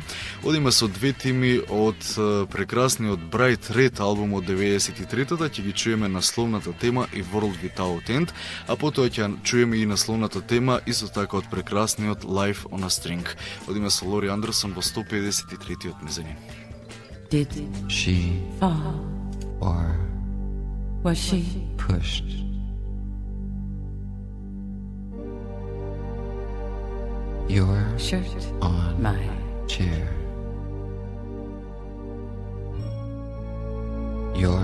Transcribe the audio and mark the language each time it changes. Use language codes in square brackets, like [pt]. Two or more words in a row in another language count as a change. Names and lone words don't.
[mk] Одиме со две теми од прекрасниот Bright Red албум од 93-та, ќе ги чуеме насловната тема и World Without End, а потоа ќе чуеме и насловната тема исто така од прекрасниот Life on a String. Одиме со Лори Андерсон во 153-тиот Мезанин. [en] Did She fall? or Was she pushed your shirt on my chair, your